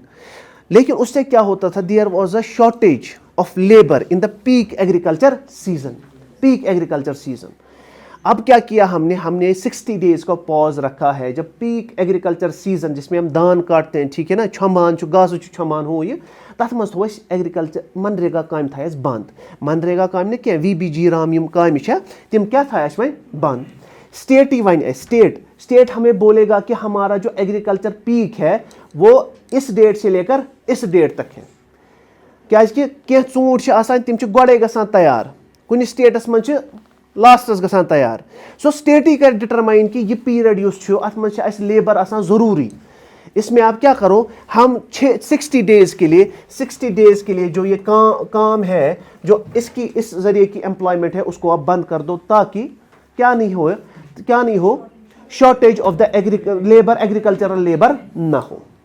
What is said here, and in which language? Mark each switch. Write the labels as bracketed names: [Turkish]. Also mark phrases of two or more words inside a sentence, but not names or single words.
[Hindi] लेकिन उससे क्या होता था, [English] there was a shortage of labor in the peak agriculture season, peak agriculture season. [Hindi] अब क्या किया हमने 60 डेज का पॉज रखा है, जब [English] peak agriculture season [Hindi] जिसमें हम धान काटते हैं, ठीक है ना, [Kashmiri] छमान गास छमान हो, ये तथ मज थो [Hindi] एग्रीकल्चर मनरेगा काम था बंद। [Kashmiri] मनरेगा काम क्या VBG राम यम काम तिम क्या था वह बंद। [Hindi] स्टेट ही वन स्टेट हमें बोलेगा कि हमारा जो एग्रीकल्चर पीक है वो इस डेट से लेकर इस डेट तक है। [Kashmiri] क्या ूंट तिम गोड़े गसान तैयार, कुछ स्टेटस मज लास्टस गसान तैयार। सो स्टेट ही कर डिटरमाइन कि यह पीरियड अत मज लेबर आसान ज़रूरी। [Hindi] इसमें आप क्या करो, हम 60 डेज के लिए जो ये काम है, जो इस जरिए की एम्प्लॉयमेंट है, उसको आप बंद कर दो, ताकि क्या नहीं हो [English] shortage of the labor, agricultural labor [Hindi] ना हो।